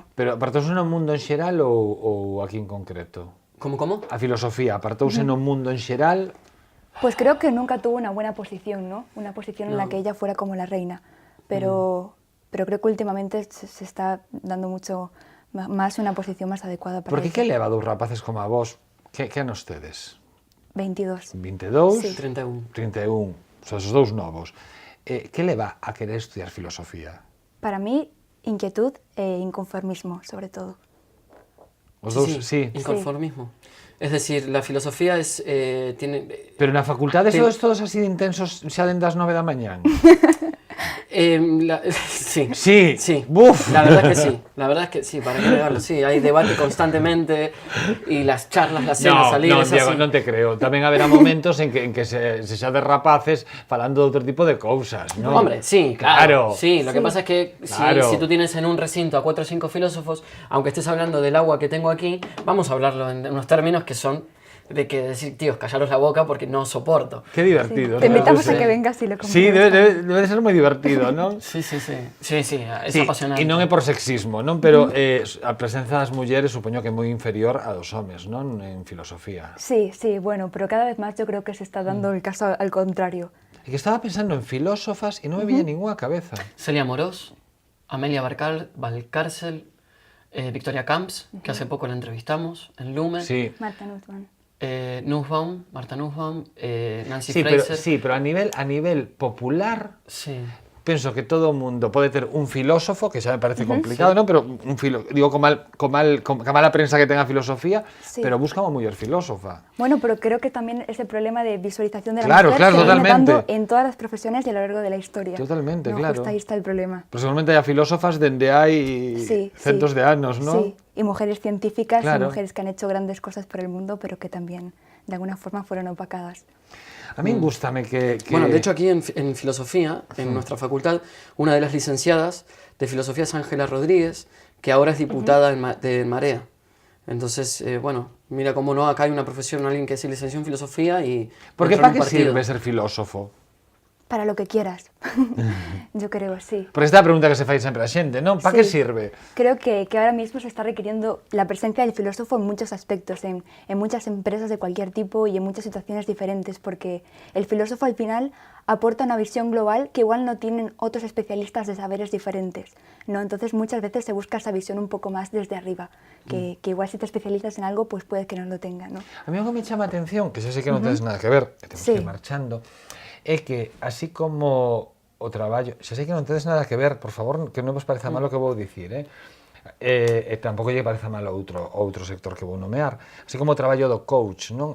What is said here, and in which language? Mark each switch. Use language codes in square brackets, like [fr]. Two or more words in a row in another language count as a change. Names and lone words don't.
[gl] Pero apartouse no mundo en xeral ou aquí en concreto? [es] ¿Cómo? [gl] A filosofía apartouse no mundo en xeral? [es] Pues creo que nunca tuvo una buena posición, ¿no? Una posición en la que ella fuera como la reina. Pero creo que últimamente se está dando mucho más una posición más adecuada para Porque ella. [gl] que leva a dous rapaces como a vos? Que anos tedes? 22. 22? [es] Sí. 31. [gl] 31. Son os dous novos. Que leva a querer estudiar filosofía? [es] Para mí, inquietud e inconformismo, sobre todo. [gl] Os dous, sí. [es] Inconformismo. Es decir, la filosofía tiene... [gl] Pero na facultade Sí. sodes todos así de intensos xa dende as 9 da mañán? [es] Sí. Sí. Buf. La verdad es que sí, para qué negarlo, sí, hay debate constantemente y las charlas, las cenas, salir, [gl] non, [es] es Diego, así. [gl] non te creo. Tamén haberá momentos en que se xa de rapaces falando de outro tipo de cousas, non? [es] Hombre, sí, claro. Sí, lo que Sí. pasa es que Claro. si tú tienes en un recinto a 4 o 5 filósofos, aunque estés hablando del agua que tengo aquí, vamos a hablarlo en unos términos que son de que decir, tíos, callaros la boca porque no soporto. Qué divertido. Te ¿no? invitamos Sí. a que vengas y lo Sí, compruebes. [gl] debe de ser moi divertido, non? [es] Sí, es Sí, apasionante. [gl] e non é por sexismo, non? Pero a presenza das mulleres supoño que é moi inferior a dos homes, non? En filosofía. [es] Sí, bueno, pero cada vez más yo creo que se está dando el caso al contrario. [gl] E que estaba pensando en filósofas e non me veía ninguna cabeza. [es] Celia Morós, Amelia Valcárcel, Victoria Camps, que hace poco la entrevistamos en Lumen. Sí. Marta Nussbaum. Marta Nussbaum, Nancy Sí, Fraser. [gl] pero a nivel popular, [es] Sí. [gl] penso que todo o mundo pode ter un filósofo, que xa me parece complicado, non? Pero digo, co mala prensa que ten a filosofía, [es] Sí. [gl] pero busca unha muller filósofa. [es] Bueno, pero creo que también ese problema de visualización de la Claro, mujer se viene totalmente. dando en todas las profesiones y a lo largo de la historia. Totalmente, ¿no? claro. Justo ahí está el problema. [gl] Pero seguramente hai filósofas dende hai [es] Sí, [gl] centos [es] sí. [gl] de anos, non? [es] Sí, y mujeres científicas Claro. y mujeres que han hecho grandes cosas por el mundo, pero que también de alguna forma fueron opacadas. [gl] A mí gústame que... [es] Bueno, de hecho aquí en filosofía, en nuestra facultad, una de las licenciadas de filosofía es Ángela Rodríguez, que ahora es diputada de Marea. Entonces, bueno, mira cómo no, acá hay una profesión, alguien que se licenció en filosofía y... Porque entró en para un que partido. sirve ser filósofo? Para lo que quieras. Yo creo, sí. [gl] Porque esta é a pregunta que se fai sempre a xente, non? Para que [es] Sí. [gl] sirve? [es] Creo que ahora mismo se está requiriendo la presencia del filósofo en muchos aspectos, en muchas empresas de cualquier tipo y en muchas situaciones diferentes, porque el filósofo al final aporta una visión global que igual no tienen otros especialistas de saberes diferentes, ¿no? Entonces muchas veces se busca esa visión un poco más desde arriba, que igual si te especializas en algo, pues puede que no lo tenga, ¿no? [gl] A mí algo me chama a atención, que xa sei que non tedes nada que ver, que temos [es] Sí. [gl] que ir marchando, é que así como o traballo, xa sei que non tedes nada que ver, por favor, que non vos pareza mal o que vou dicir, e tampouco lle pareza mal outro sector que vou nomear. Así como o traballo do coach, non?